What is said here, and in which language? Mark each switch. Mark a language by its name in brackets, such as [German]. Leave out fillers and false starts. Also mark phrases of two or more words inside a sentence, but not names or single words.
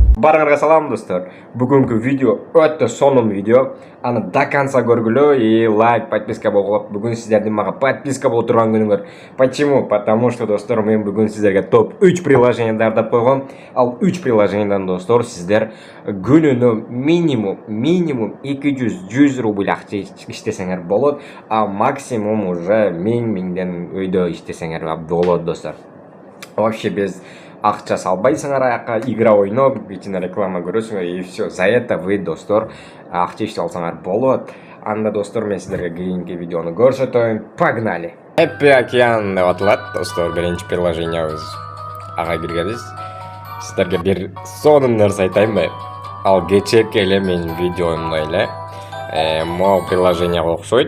[Kyrgyz] Барыңарга салам достор. Бүгүнкү видео өтө сонун видео. Аны [Russian] до конца [Kyrgyz] көргүлө и лайк, подписка болгула. Бүгүн сиздердин мага подписка боло турган күнүңөр. [Russian] Почему? Потому что [Kyrgyz] достор, мен бүгүн сиздерге топ 3 приложение дардап койгом. Ал 3 приложениеден достор сиздер күнүнө минимум 200-100 рубль акча иштесеңер болот, [Russian] а максимум уже [Kyrgyz] 1000 өйдө иштесеңер болот достор. [Russian] Вообще без [Kyrgyz] акча салбайсыңар аяка, игра ойноп, кичине реклама көрөсүңөр [Russian] и все. За это вы [Kyrgyz] достор акча иштеп алсаңар болот. Анда достор, мен сиздерге кийинки видеону көрсөтөйүн. Погнали. Happy Океан деп аталат достор, биринчи приложениябыз. Ага киргенбиз. Сиздерге бир сонун нерсе айтайынбы? Ал кечээки эле менин видеомдо эле могу приложенияга окшойт.